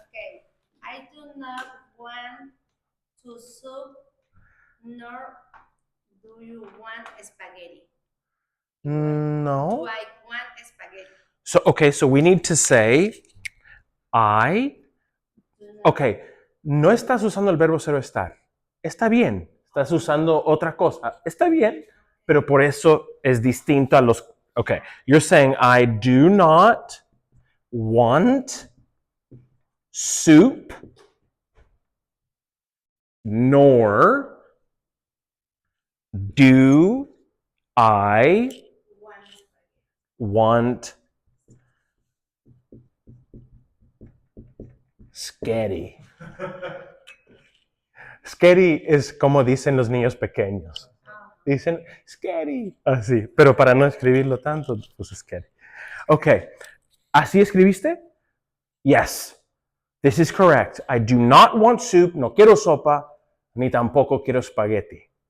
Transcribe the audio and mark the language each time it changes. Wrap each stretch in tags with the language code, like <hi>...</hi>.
<en>Okay. I do not want to soup, nor do you want spaghetti. Do No. I want spaghetti? So, okay, so we need to say, I. Do not.</en> <es>Okay, no estás usando el verbo ser o estar. Está bien. Estás usando otra cosa. Está bien, pero por eso es distinto a los.</es> <en>Okay, you're saying, I do not want soup, nor do I want sketty.</en> <es>Sketty es como dicen los niños pequeños. Dicen sketty, así, pero para no escribirlo tanto, pues sketty.</es> <en>Okay,</en> <es>¿así escribiste?</es> <en>Yes, this is correct. I do not want soup,</en> <es>no quiero sopa, ni tampoco quiero espagueti.</es>